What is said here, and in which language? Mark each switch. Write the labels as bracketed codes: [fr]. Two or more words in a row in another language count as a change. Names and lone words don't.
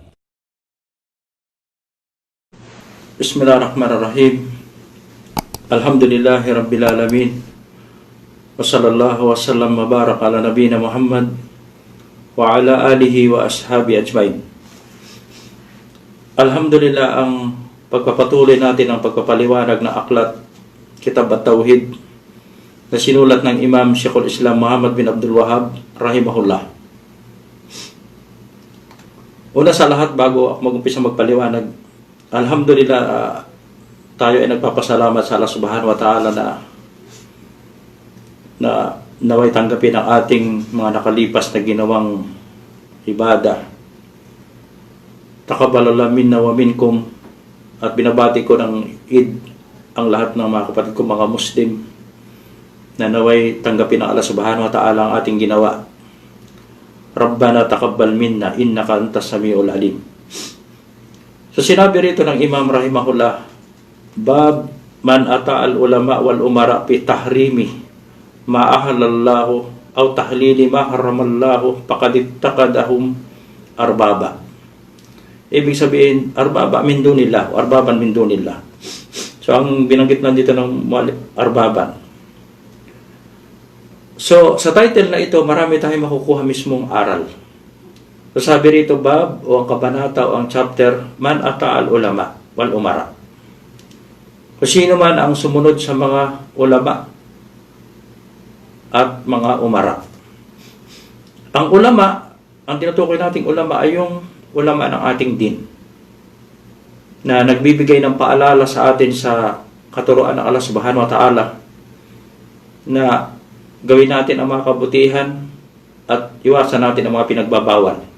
[ar] Bismillahirrahmanirrahim. الحمد لله رب العالمين وصلى الله وسلم وبارك على نبينا محمد وعلى آله وأصحابه أجمعين. Alhamdulillah, [tl] ang pagpapatuloy natin ang pagpapaliwanag ng aklat Kitab at-Tauhid na sinulat ng Imam Sheikhul Islam Muhammad bin Abdul Wahhab rahimahullah. Una sa lahat, bago ako mag-umpisa magpaliwanag, alhamdulillah, tayo ay nagpapasalamat sa Allah [ar] سبحانه وتعالى [tl] na naway tanggapin ang ating mga nakalipas na ginawang ibada. [ar] تقبل الله منا ومنكم, [tl] at binabati ko ng Eid ang lahat ng mga kapatid ko mga Muslim na naway tanggapin ng Allah [ar] سبحانه وتعالى [tl] ang ating ginawa. [ar] ربنا تقبل منا إنك أنت السميع العليم. [tl] So sinabi rito ng Imam rahimahullah, [ar] باب من أطاع العلماء والأمراء في تحريم ما أحل الله أو تحليل ما حرم الله فقد اتخذهم أربابا. [tl] Ibig sabihin, [ar] أربابا من دون الله، أربابا من دون الله. [tl] So ang binanggit na dito ng arbaban. So sa title na ito, marami tayong makukuha mismong aral. So sabi rito, bab o ang kabanata o ang chapter, [ar] من أطاع العلماء والأمراء. [tl] Kung sino man ang sumunod sa mga ulama at mga umara. Ang ulama, ang tinutukoy nating ulama ay yung ulama ng ating din, na nagbibigay ng paalala sa atin sa katuruan ng Allah [ar] سبحانه وتعالى [tl] na gawin natin ang mga kabutihan at iwasan natin ang mga pinagbabawal.